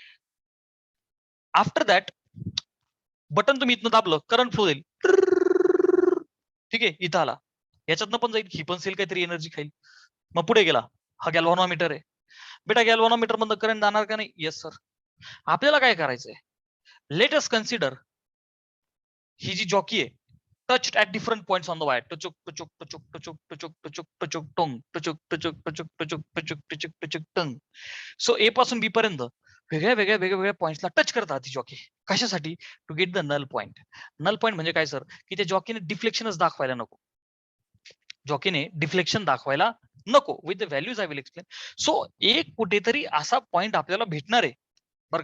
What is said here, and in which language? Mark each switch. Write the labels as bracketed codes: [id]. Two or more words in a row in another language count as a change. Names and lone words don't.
[en] after that button [mr] तुम्ही इथनं दाबलं, [en] current flow [mr] जाईल, ठीक आहे, इथं आला, याच्यातनं पण जाईल, ही पण सेल काहीतरी एनर्जी खाईल. मग पुढे गेला, हा गॅल्व्हॅनोमीटर आहे बेटा, गॅल्व्हॅनोमीटर मधनं करंट जाणार का नाही? [en] yes sir. [mr] आपल्याला काय करायचंय, [en] let us consider [mr] ही जी जॉकी आहे, [en] touched at different points on the wire, tuchuk tuchuk tuchuk tuchuk tuchuk tuchuk tuchuk tung, tuchuk tuchuk tuchuk tuchuk tuchuk tuchuk tuchuk tung. [mr] सो ए पासून बी पर्यंत वेगळ्या वेगळ्या वेगवेगळ्या पॉइंट्सला टच करतात ती जॉकी. [en] कशासाठी? to get the null point. null point [mr] म्हणजे काय सर, की त्या जॉकीने डिफ्लेक्शनच दाखवायला नको, जॉकीने डिफ्लेक्शन दाखवायला नको, [en] with the values I will explain. [mr] सो एक कुठेतरी असा पॉइंट आपल्याला भेटणार आहे बरं का.